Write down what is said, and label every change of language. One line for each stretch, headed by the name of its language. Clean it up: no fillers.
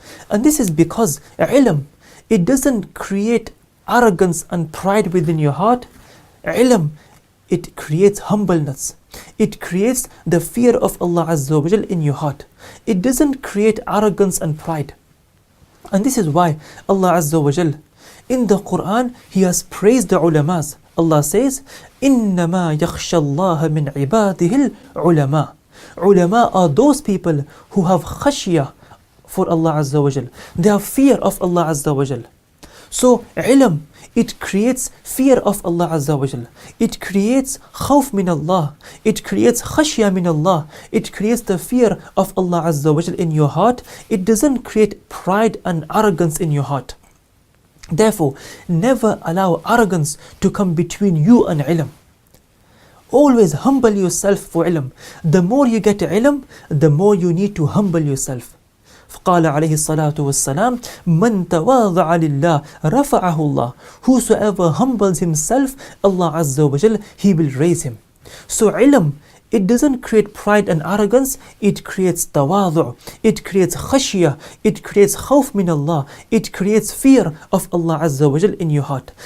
English: And this is because ilm, it doesn't create arrogance and pride within your heart. Ilm, it creates humbleness. It creates the fear of Allah Azza wa Jal in your heart. It doesn't create arrogance and pride. And this is why Allah Azza wa Jal, in the Quran, He has praised the ulamas. Allah says,
Arabic: إِنَّمَا يَخْشَى اللَّهَ مِنْ عِبَادِهِ الْعُلَمَاء.
English: Ulama are those people who have khashiyah for Allah Azza wa Jal. They have fear of Allah Azza wa Jal. So ilm, it creates fear of Allah Azza wa Jal. It creates khawf min Allah. It creates khashya min Allah. It creates the fear of Allah Azza wa Jal in your heart. It doesn't create pride and arrogance in your heart. Therefore, never allow arrogance to come between you and ilm. Always humble yourself for ilm. The more you get ilm, the more you need to humble yourself.
Arabic: فقال عليه الصلاة والسلام من تواضع لله رفعه الله.
English: Whosoever humbles himself, Allah Azza wa Jal, He will raise him. So ilm, it doesn't create pride and arrogance, it creates tawadu', it creates khashiyah, it creates khawf min Allah, it creates fear of Allah Azza wa Jal in your heart.